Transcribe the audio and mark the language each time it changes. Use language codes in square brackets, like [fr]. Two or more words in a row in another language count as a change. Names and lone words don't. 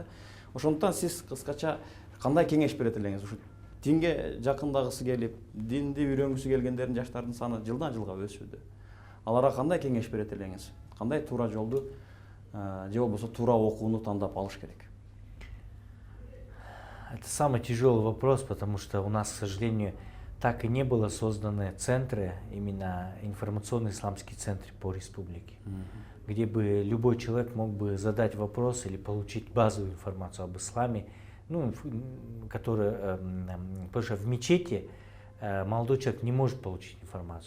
[ky] Ошондуктан сиз кыскача кандай кеңеш берет элеңиз? Ушу динге жакындагысы келип, динди үйрөнгүсү келгендердин жаштардын саны жылдан жылга өсүүдө. Аларга кандай кеңеш берет элеңиз? Кандай туура жолду же болбосо туура окууну тандап алыш керек? [ru] Это самый тяжелый вопрос, потому что у нас, к сожалению, так и не было созданы центры, именно информационные исламские центры по республике, где бы любой человек мог бы задать вопрос или получить базовую информацию об исламе, ну, потому что в мечети молодой человек не может получить информацию.